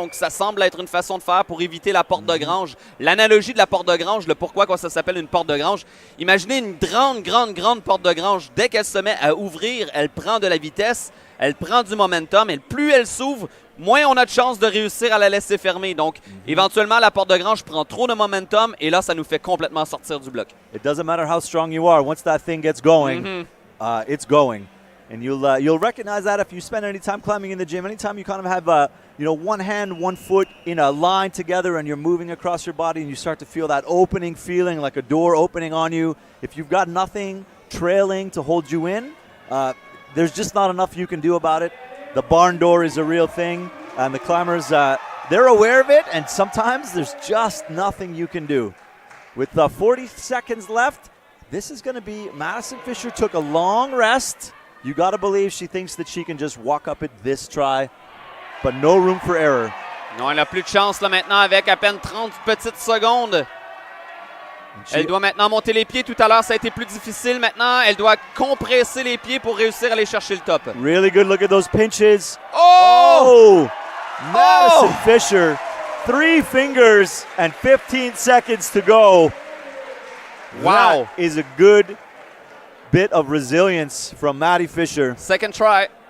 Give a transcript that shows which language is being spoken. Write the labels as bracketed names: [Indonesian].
[French] Donc, ça semble être une façon de faire pour éviter la porte de grange. L'analogie de la porte de grange, le pourquoi ça s'appelle une porte de grange. Imaginez une grande porte de grange. Dès qu'elle se met à ouvrir, elle prend de la vitesse, elle prend du momentum et plus elle s'ouvre, moins on a de chances de réussir à la laisser fermer. Donc, éventuellement, la porte de grange prend trop de momentum et là, ça nous fait complètement sortir du bloc. [English] It doesn't matter how strong you are. Once that thing gets going, it's going. And you'll recognize that if you spend any time climbing in the gym. Anytime you kind of have one hand, one foot in a line together and you're moving across your body and you start to feel that opening feeling, like a door opening on you. If you've got nothing trailing to hold you in, there's just not enough you can do about it. The barn door is a real thing, and the climbers, they're aware of it, and sometimes there's just nothing you can do. With 40 seconds left, this is going to be, Madison Fisher took a long rest. You got to believe she thinks that she can just walk up it this try, but no room for error. [French] Non, elle n'a plus de chance là maintenant avec à peine 30 petites secondes. Elle doit maintenant monter les pieds. Tout à l'heure, ça a été plus difficile. Maintenant, elle doit compresser les pieds pour réussir à aller chercher le top. [English] Really good look at those pinches. Oh! Madison Fisher, 3 fingers and 15 seconds to go. Wow. That is a good bit of resilience from Maddie Fisher. Second try.